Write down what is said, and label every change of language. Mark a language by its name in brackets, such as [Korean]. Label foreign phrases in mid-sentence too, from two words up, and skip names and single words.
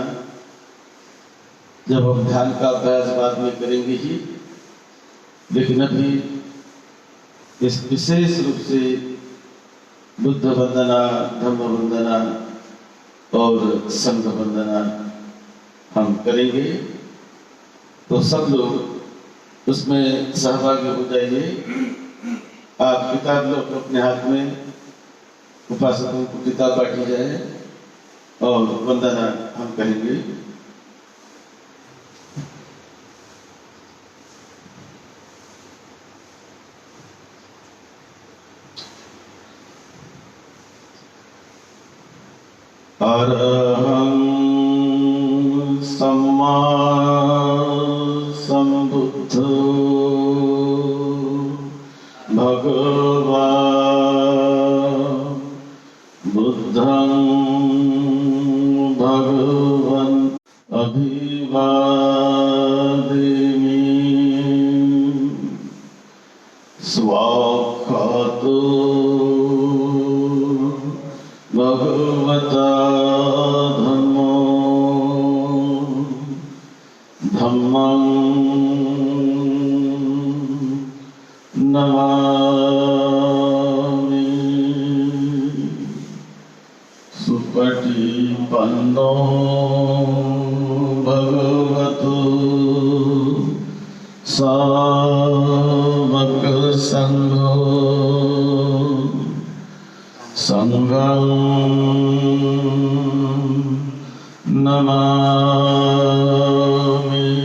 [Hindi] जब हम ध्यान का अभ्यास बाद में करेंगे ही, लेकिन अभी इस विशेष रूप से बुद्ध वंदना, धम्म वंदना और संघ वंदना हम करेंगे। तो सब लोग उसमें सहभागी हो जाइए। आप किताब लो अपने हाथ में, उपासकों को किताब बांटी जाए और वंदना हम कहेंगे। [Pali] अरहं सम्मा सम्बुद्धो भगवान् बुद्धं भगवन् अभिवादयामि। स्वाक्षातो भगवता धम्मो धम्मं नमामि। सुपटिपन्नो भगवतो सावक संघो संघं नमामि।